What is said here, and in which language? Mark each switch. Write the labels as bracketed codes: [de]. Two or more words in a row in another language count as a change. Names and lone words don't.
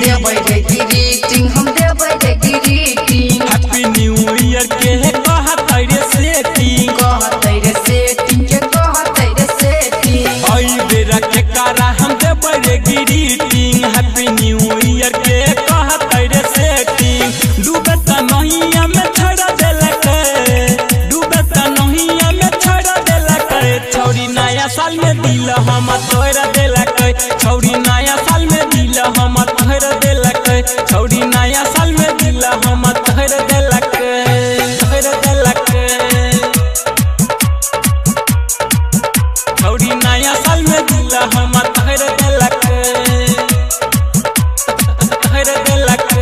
[mai] हम देबै रे ग्रीटिंग [en] Happy New Year [mai] के कहत रे सेटिंग कहतै रे सेटिंग के कहतै रे सेटिंग ओई बेरा के करा हम देबे रे ग्रीटिंग [en] Happy New Year [mai] के कहत रे सेटिंग डूबे त नहिया में छोड़ देलक डूबे त नहिया में छोड़ देलक छौड़ी नया साल में दिल हम तोड़ देलक छौड़ी नया साल में दिल हम तोड़ देलक छौड़ी नया साल में दिल हम तोड़ देलक तोड़ देलक छौड़ी नया साल में दिल हम तोड़ देलक तोड़ देलक